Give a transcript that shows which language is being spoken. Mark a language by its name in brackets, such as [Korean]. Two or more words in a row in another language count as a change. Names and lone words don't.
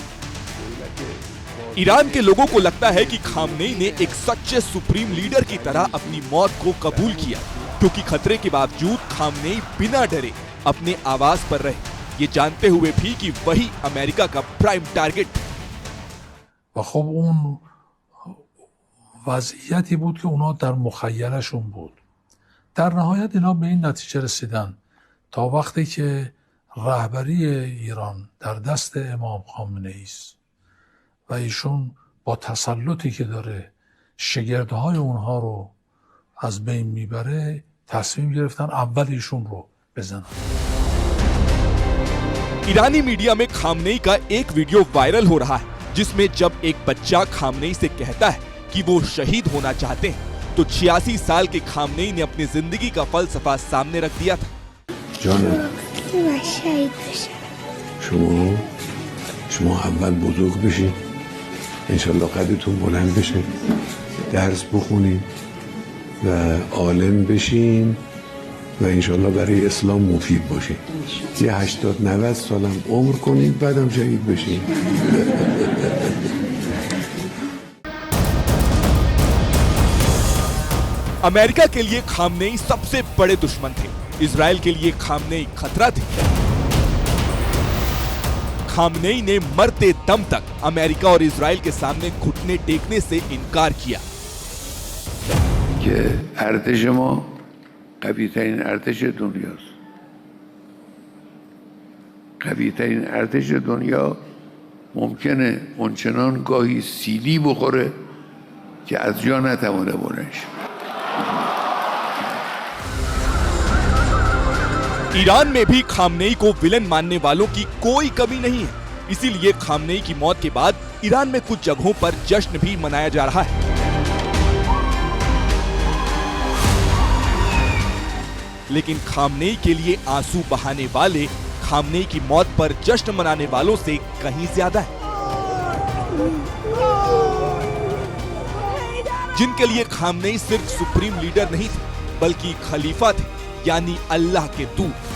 [Hindi] ईरान के लोगों को लगता है कि खामनेई ने एक सच्चे सुप्रीम लीडर की तरह अपनी मौत को कबूल किया, क्योंकि खतरे के बावजूद खामनेई बिना डरे अपने आवाज पर रहे, ये जानते हुए भी कि वही अमेरिका का प्राइम टारगेट। [Persian] و خب اون وضعیتی بود که اونا در مخیلشون بود. در نهایت اینا به این نتیجه رسیدن تا وقتی که رهبری ایران در دست امام خامنه‌ای است و ایشون با تسلطی که داره شگردهای اونها رو از بین میبره تصمیم گرفتن اول ایشون رو بزنن. [Hindi] ईरानी मीडिया में खामनेई का एक वीडियो वायरल हो रहा है, जिसमें जब एक बच्चा खामनेई से कहता है कि वो शहीद होना चाहते हैं, तो 86 साल के खामनेई ने अपनी जिंदगी का फलसफा सामने रख दिया था। [Persian] شما اول بزرگ بشید، انشالله قدرتون بلند بشه، درس بخونید و عالم بشین و انشالله برای اسلام مفید باشید. یه 80-90 سالم عمر کنید بعدم شهید بشید. [Hindi] अमेरिका के लिए खामनेई सबसे बड़े दुश्मन थे। इजराइल के लिए खामनेई खतरा थे। खामनेई ने मरते दम तक अमेरिका और इजराइल के सामने घुटने टेकने से इनकार किया। [Persian] که ارتش ما قوی ترین ارتش دنیاست. قوی ترین ارتش دنیا ممکنه اونچنان گاهی سیلی بخوره که از جا نتوانه بلند شه. [Hindi] ईरान में भी खामनेई को विलन मानने वालों की कोई कमी नहीं है। इसीलिए खामनेई की मौत के बाद ईरान में कुछ जगहों पर जश्न भी मनाया जा रहा है। लेकिन खामनेई के लिए आंसू बहाने वाले खामनेई की मौत पर जश्न मनाने वालों से कहीं ज्यादा है, जिनके लिए खामनेई सिर्फ सुप्रीम लीडर नहीं थे, बल्कि खलीफा थे, यानी अल्लाह के दूत।